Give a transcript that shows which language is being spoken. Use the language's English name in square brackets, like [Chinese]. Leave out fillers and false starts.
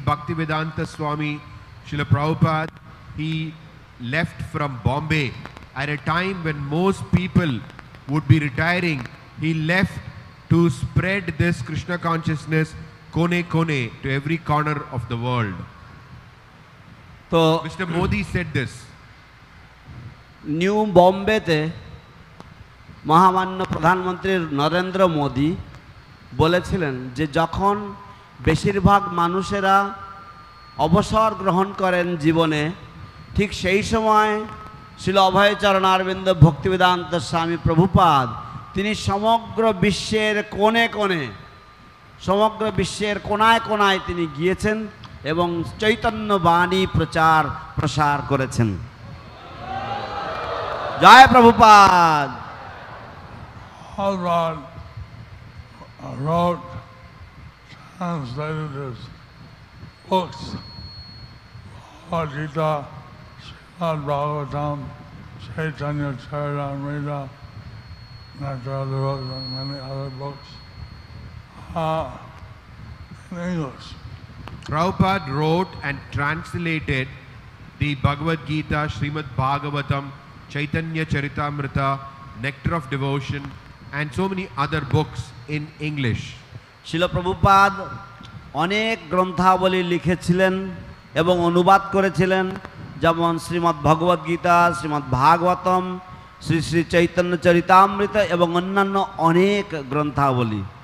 [English] Bhaktivedanta Swami Srila Prabhupada, he left from Bombay at a time when most people would be retiring. He left to spread this Krishna consciousness [Bangla] kone kone [English] to every corner of the world. [Bangla] তো [English] Mr. Modi said this. [Bangla] New বম্বেতে মহামান্য প্রধানমন্ত্রী নরেন্দ্র মোদি বলেছিলেন যে যখন বেশিরভাগ মানুষেরা অবসর গ্রহণ করেন জীবনে, ঠিক সেই সময় শ্রীল অভয়চরণ অরবিন্দ ভক্তিবেদান্ত স্বামী প্রভুপাদ তিনি সমগ্র বিশ্বের কোণে কোণে, সমগ্র বিশ্বের কোনায় কোনায় তিনি গিয়েছেন এবং চৈতন্য বাণী প্রচার প্রসার করেছেন। জয় Prabhupada. [English] Prabhupada wrote, translated his books, Bhagavad Gita, Srimad Bhagavatam, Chaitanya Charitamrita, Nectar of the Rose, and many other books in English. Prabhupada wrote and translated the Bhagavad Gita, Srimad Bhagavatam, Chaitanya Charitamrita, Nectar of Devotion, and so many other books in English. [Bangla] শিল প্রভুপাদ অনেক গ্রন্থাবলী লিখেছিলেন এবং অনুবাদ করেছিলেন, যেমন শ্রীমদ্ ভগবদ গীতা, শ্রীমদ্ ভাগবতম, শ্রী শ্রী চৈতন্য চরিতামৃত এবং অন্যান্য অনেক গ্রন্থাবলী।